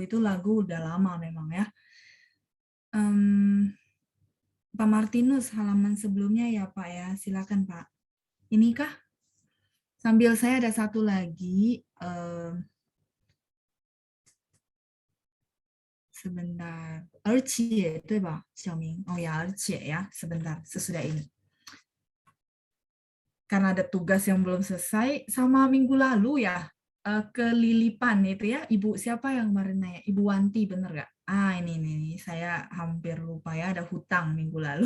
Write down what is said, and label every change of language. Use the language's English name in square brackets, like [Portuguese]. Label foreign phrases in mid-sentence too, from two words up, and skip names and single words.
[Indonesian] Itu lagu udah lama memang ya. Pak Martinus, halaman sebelumnya ya Pak ya, silakan Pak. Inikah? Sambil saya ada satu lagi, sebentar. [Chinese] 而且对吧，小明？ [Indonesian] Oh ya, 而且 ya, sebentar sesudah ini. Karena ada tugas yang belum selesai sama minggu lalu ya, kelilipan itu ya. Ibu siapa yang kemarin nanya? Ibu Wanti bener nggak? Ini saya hampir lupa ya, ada hutang minggu lalu.